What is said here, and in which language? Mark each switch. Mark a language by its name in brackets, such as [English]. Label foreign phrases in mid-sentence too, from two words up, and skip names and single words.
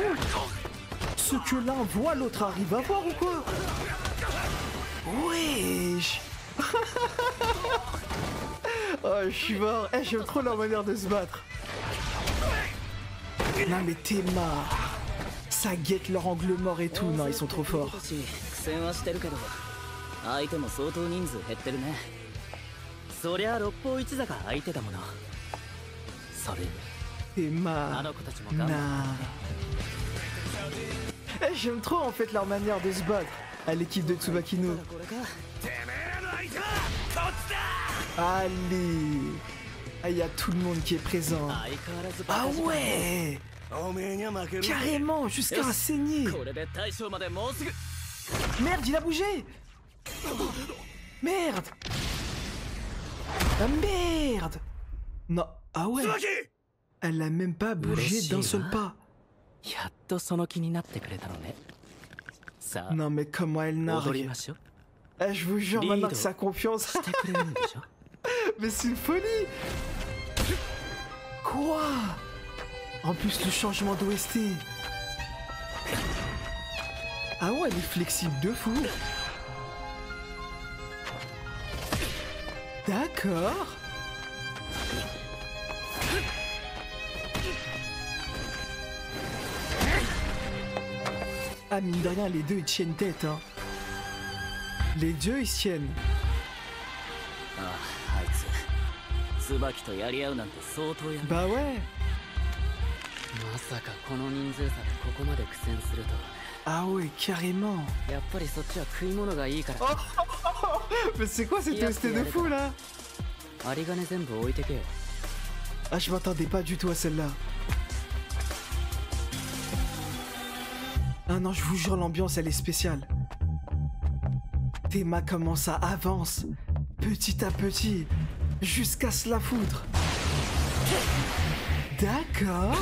[French] Ce que l'un voit, l'autre arrive à voir ou quoi? Wesh. Oh, je suis mort. Eh, j'aime trop leur manière de se battre. Non mais t'es marre. Ça guette leur angle mort et tout. Non, ils sont trop forts. [Japanese] 苦戦はしてるけど、相手も相当人数減ってるね。そりゃ六方一座が相手だもの。それに [French] T'es marre. [Japanese] あの子たちも頑張 Nah. [French] Eh, j'aime trop en fait leur manière de se battre à l'équipe de Tsubakino. [Japanese] これか。 [French] Allez. Ah, il y a tout le monde qui est présent. [Japanese] 相変わらずバ Ah カ時間 [French] ouais. [Japanese] おめえには負ける。 [French] Carrément, jusqu'à saigner. [Japanese] これで大将までもうすぐ。 [French] Merde, il a bougé. Merde. Ah merde. Non, ah ouais. Elle a même pas bougé d'un seul pas. [Japanese] やっとその気になってくれたのね。さあ、 [French] Non mais comment elle [Japanese] 踊り [French] nargue. [Japanese] ましょう。 [French] Eh, je vous jure maintenant que Lido. sa confiance. [Japanese] してくれるんでしょ。 [French] Mais c'est une folie. Quoi? En plus le changement d'OST. Ah ouais, elle est flexible de fou. D'accord. Ah mine de rien, les deux ils tiennent tête hein. Les deux ils se tiennent. [Japanese] ああ、あいつ椿とやり合うなんて相当や。 [French] Bah ouais. [Japanese] まさかこの人数差でここまで苦戦するとはね。 [French] Ah ouais, carrément. [Japanese] やっぱりそっちは食い物がいいから。 [French] Mais c'est quoi cette OST de fou là? [Japanese] 有り金全部置いてけよ。 [French] Ah, je m'attendais pas du tout à celle-là. Ah non, je vous jure, l'ambiance, elle est spéciale. Théma, comment ça avance, petit à petit, jusqu'à se la foutre. D'accord.